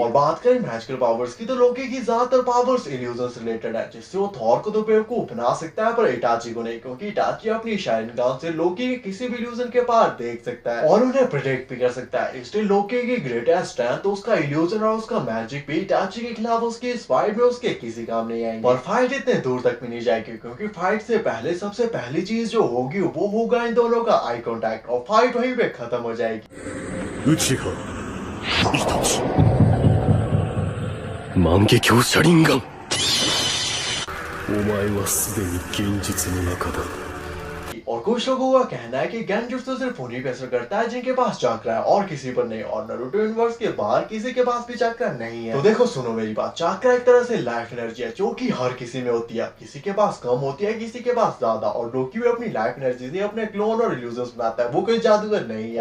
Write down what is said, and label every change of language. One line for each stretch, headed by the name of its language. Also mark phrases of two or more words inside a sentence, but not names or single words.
Hindi: और बात करें
English: magical powers
Hindi: की, तो लोकी की ज्यादातर पावर्स इल्यूजन से रिलेटेड है, जिससे वो थॉर को तो बेवकूफ बना सकता है, पर इटाची को नहीं, क्योंकि इटाची अपनी शारिंगान से लोकी के किसी भी इल्यूजन के पार देख सकता है और उन्हें प्रोटेक्ट भी कर सकता है। इसलिए लोकी की
English: greatest strength
Hindi: तो उसका इल्यूजन और उसका मैजिक भी इटाची के खिलाफ उसकी इस फाइट में उसके किसी काम नहीं आएंगे। और फाइट इतने दूर तक भी नहीं जाएगी, क्योंकि फाइट से पहले सबसे पहली चीज जो होगी वो होगा इन दोनों का
English: eye contact,
Hindi: और फाइट वहीं पे खत्म हो जाएगी।
Japanese: 内葉イタチ万華鏡車輪眼お前はすでに現実の中だ
Hindi: और कुछ लोगों का कहना है कि गेंजुत्सु सिर्फ उन्हीं पे असर करता है जिनके पास चाक्रा है, और किसी पर नहीं, और नारुतो यूनिवर्स के बाहर किसी के पास भी चाक्रा नहीं है। तो देखो सुनो मेरी बात, चाक्रा एक तरह से
English: life energy
Hindi: है, जो कि हर किसी में होती है, किसी के पास कम होती है, किसी के पास ज्यादा, और लोकी भी अपनी
English: life energy
Hindi: से अपने क्लोन और इल्यूजन्स बनाता है, वो कोई जादूगर नहीं है।